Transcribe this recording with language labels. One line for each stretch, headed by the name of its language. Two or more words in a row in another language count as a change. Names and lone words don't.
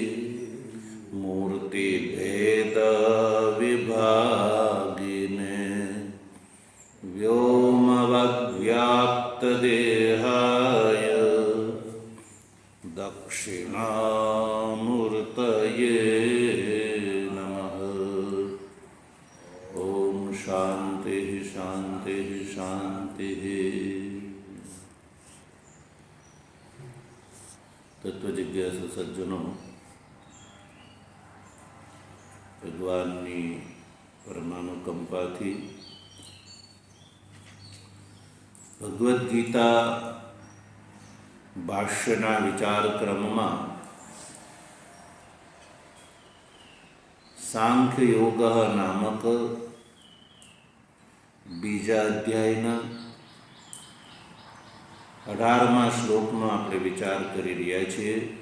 Sanskrit: मूर्तिभेदविभागिने व्योमवद्व्याप्तदेहाय दक्षिणामूर्तये नमः। ओम शांति शांति शांति।
Hindi: तत्वजिज्ञासु सज्जनों,
Gujarati: ભગવાનની પરમાનુકંપાથી ભગવદ્ ગીતા ભાષ્યના વિચાર ક્રમમાં સાંખ્ય યોગ નામક બીજા અધ્યાયના 18મા શ્લોકનો આપણે વિચાર કરી રહ્યા છીએ.